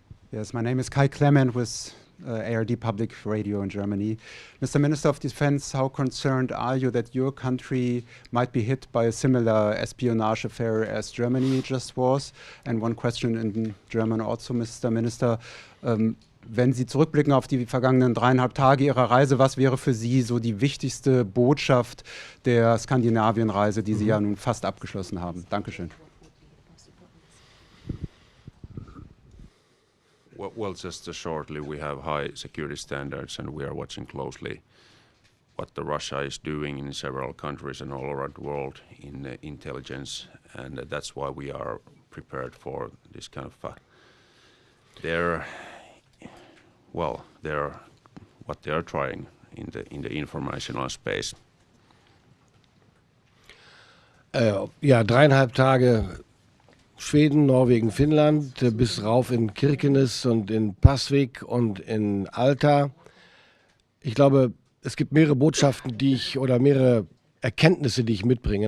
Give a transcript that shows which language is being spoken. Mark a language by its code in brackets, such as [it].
[en] Yes, my name is Kai Clement with ARD Public Radio in Germany. Mr. Minister of Defense, how concerned are you that your country might be hit by a similar espionage affair as Germany just was? And one question in German also, Mr. Minister. [de] Wenn Sie zurückblicken auf die vergangenen 3,5 Tage Ihrer Reise, was wäre für Sie so die wichtigste Botschaft der Skandinavienreise, die Sie ja nun fast abgeschlossen haben? Dankeschön. [en] Well, just shortly, we have high security standards and we are watching closely what the Russia is doing in several countries and all around the world in intelligence, and that's why we are prepared for this kind of what they are trying in the informational space. [de] Ja, 3,5 Tage Schweden, Norwegen, Finnland, bis rauf in Kirkenes und in Pasvik und in Alta. Ich glaube, es gibt mehrere Botschaften, mehrere Erkenntnisse, die ich mitbringe.